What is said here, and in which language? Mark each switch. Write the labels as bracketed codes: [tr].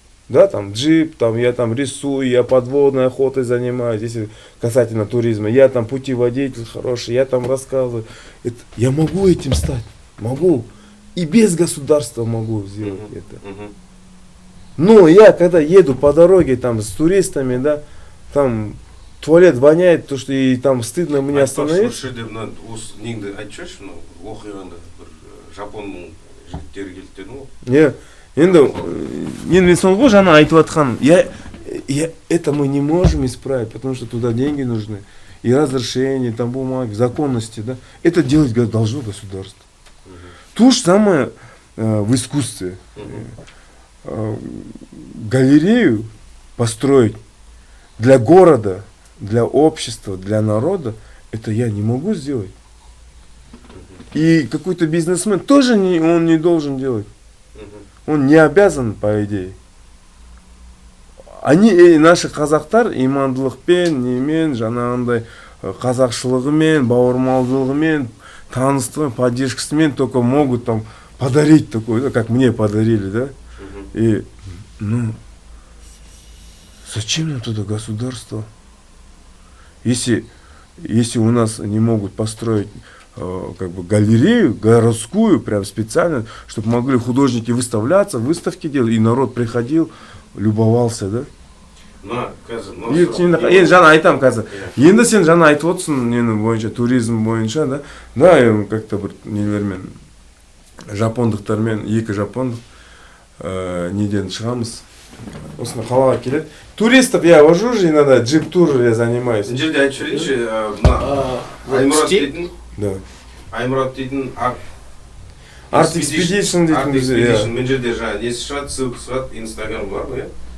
[ru] Да, там джип, там я там рисую, я подводной охотой занимаюсь, если касательно туризма, я там путеводитель хороший, я там рассказываю. Я могу этим стать, могу. И без государства могу сделать Мгм. это. Мгм. Но я когда еду по дороге там с туристами, да, там туалет воняет, то что и там стыдно мне остановиться. [kk] Осы жерде мына осы неңді айтып жіберші, мынау оқиғанда бір жапонның жігіттері келді дедің ғой. Енді мен соңғы жаңа айтып жатқаным, [ru] это мы не можем исправить, потому что туда деньги нужны, и разрешение, там бумаги, законности, да, это делать должно государство. То же самое в искусстве. Галерею построить для города, для общества, для народа, это я не могу сделать. И какой-то бизнесмен тоже он не должен делать. Он не обязан, по идее. Наши [kk] қазақтар имандылықпен, немен, жаңағындай қазақшылығымен, бауырмалдылығымен, таныстығымен, поддержкасымен [ru] только могут там подарить такое, да, как мне подарили, да. И, зачем нам туда государство? Если у нас не могут построить как бы галерею городскую, прям специально, чтобы могли художники выставляться, выставки делать, и народ приходил, любовался, да? [kk] Енді жаңа айтам қазір. Енді сен жаңа айтып отырсың, нені бойынша, туризм бойынша, да? [ru] Да, как-то [kk] бір нелермен, жапондықтармен, екі жапондық неден шығамыз. Осыны қалаға келеді. [ru] Туристов я вожу же иногда, джип-тур я занимаюсь. [kk] Мына жерде айтып жіберейінші, мына Аймұрат дейтін, [ru] Да. [kk] Аймұрат дейтін Art Expedition дейтін бізде. Мына жерде жаңа несі шығады, ссылкасы шығады, инстаграм бар ғой, иә?